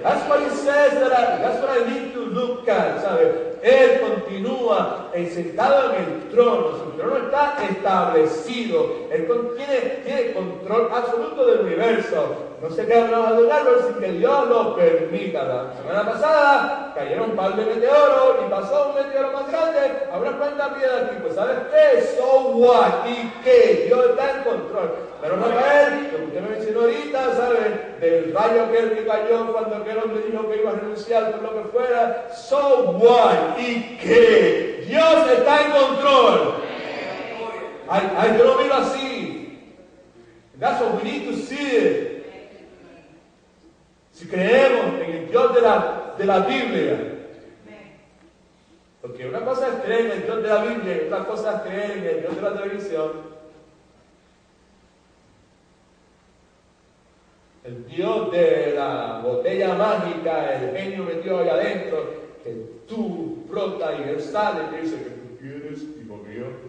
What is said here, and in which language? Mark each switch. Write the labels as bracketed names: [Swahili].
[English] That's what He says, that's what I need to look at, [Spanish] ¿sabes? Él continúa sentado en el trono, su trono está establecido, Él tiene control absoluto del universo. No se quedan a adorarlo sin que Dios lo permita. La semana pasada cayeron un par de meteoros y pasó un meteoro más grande. Habrá cuánta piedra aquí. Pues ¿sabes qué? [English] So what? [Spanish] ¿Y qué? Dios está en control. Pero Rafael, como usted me mencionó ahorita, ¿sabes? Del rayo que cayó cuando aquel hombre dijo que iba a renunciar por lo que fuera. [English] So what? [Spanish] ¿Y qué? Dios está en control. Ay, yo lo miro así. [English] That's what we need to see it. [Spanish] Si creemos en el Dios de la Biblia, porque una cosa es creer en el Dios de la Biblia y otra cosa es creer en el Dios de la televisión. El Dios de la botella mágica, el genio metido ahí adentro, que tú frotas y Él sale y te dice que tú quieres, hijo mío.